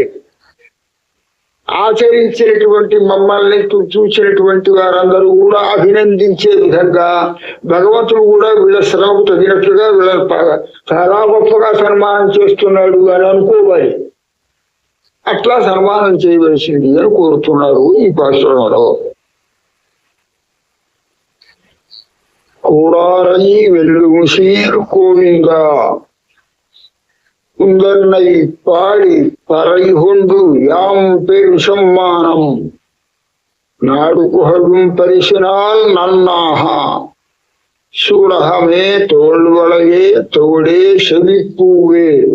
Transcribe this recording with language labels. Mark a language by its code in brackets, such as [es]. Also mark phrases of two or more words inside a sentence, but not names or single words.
[te] ఆచరించినటువంటి మమ్మల్ని చూసినటువంటి వారందరూ కూడా అభినందించే విధంగా భగవంతుడు కూడా వీళ్ళ శ్రమకు తగినట్లుగా వీళ్ళ చాలా గొప్పగా సన్మానం చేస్తున్నాడు అని అనుకోవాలి. అట్లా సన్మానం చేయవలసింది అని కోరుతున్నారు ఈ పాశ్రంలో. [ta] கூடாரை வெல்லும் சீர் கோவிந்தா உந்தன்னை பாடி பறை கொண்டு யாம் பெரு சம்மானம் நாடு புகழும் பரிசினால் நன்னாக சூடகமே தோல்வளையே தோடே செவிப்பூவே